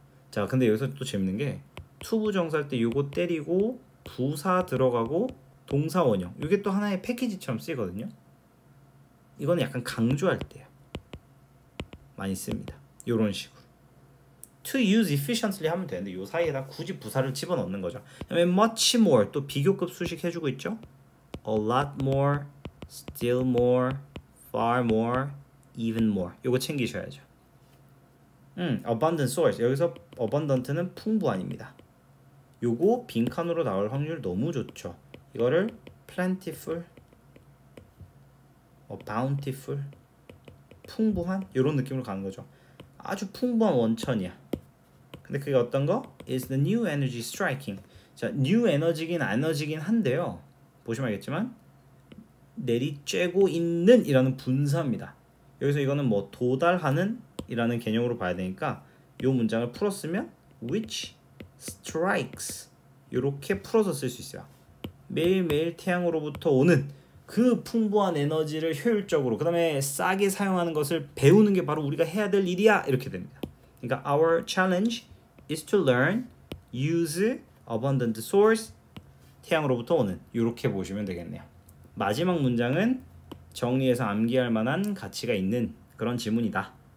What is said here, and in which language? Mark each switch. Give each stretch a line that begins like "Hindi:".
Korean: 자, 근데 여기서 또 재밌는 게 to 부정사 할 때 요거 때리고 부사 들어가고 동사 원형, 이게 또 하나의 패키지처럼 쓰이거든요. 이거는 약간 강조할 때요 많이 씁니다. 요런 식으로
English: to use efficiently
Korean: 하면 되는데 요 사이에다 굳이 부사를 집어넣는 거죠. 그다음에
English: much more,
Korean: 또 비교급 수식 해주고 있죠.
English: a lot more, still more, far more, even more.
Korean: 요거 챙기셔야죠.
English: abundant source.
Korean: 여기서 abundant는 풍부한입니다. 요거 빈칸으로 나올 확률 너무 좋죠. 이거를 plentiful, bountiful, 풍부한 이런 느낌으로 가는 거죠. 아주 풍부한 원천이야. 근데 그게 어떤 거?
English: is the new energy striking.
Korean: 자, new 에너지긴 에너지긴 한데요. 보시면 알겠지만 내리쬐고 있는 이라는 분사입니다. 여기서 이거는 뭐 도달하는 이라는 개념으로 봐야 되니까 이 문장을 풀었으면
English: which strikes
Korean: 이렇게 풀어서 쓸 수 있어요. 매일매일 태양으로부터 오는 그 풍부한 에너지를 효율적으로 그 다음에 싸게 사용하는 것을 배우는 게 바로 우리가 해야 될 일이야 이렇게 됩니다. 그러니까
English: our challenge is to learn, use abundant source
Korean: 태양으로부터 오는 이렇게 보시면 되겠네요. 마지막 문장은 정리해서 암기할 만한 가치가 있는 그런 지문이다.